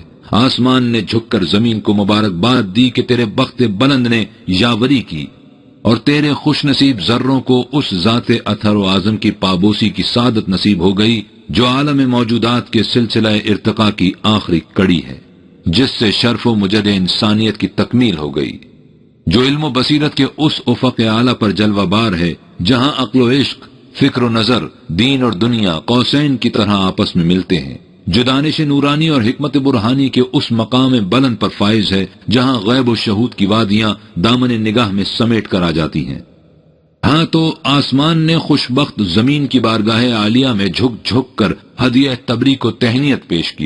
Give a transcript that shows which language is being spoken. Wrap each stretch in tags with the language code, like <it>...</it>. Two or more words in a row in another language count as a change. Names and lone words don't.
<ur>آسمان نے جھک کر زمین کو مبارکباد دی کہ تیرے بخت بلند نے یاوری کی اور تیرے خوش نصیب ذروں کو اس ذات اطہر و اعظم کی پابوسی کی سعادت نصیب ہو گئی جو عالم موجودات کے سلسلہ ارتقاء کی آخری کڑی ہے، جس سے شرف و مجد انسانیت کی تکمیل ہو گئی، جو علم و بصیرت کے اس افق اعلیٰ پر جلوہ بار ہے جہاں عقل و عشق، فکر و نظر، دین اور دنیا قوسین کی طرح آپس میں ملتے ہیں، جو دانش نورانی اور حکمت برہانی کے اس مقام بلند پر فائز ہے جہاں غیب و شہود کی وادیاں دامن نگاہ میں سمیٹ کر آ جاتی ہیں. ہاں تو آسمان نے خوشبخت زمین کی بارگاہ عالیہ میں جھک جھک کر ہدیہ تبریک و تہنیت پیش کیا.</ur>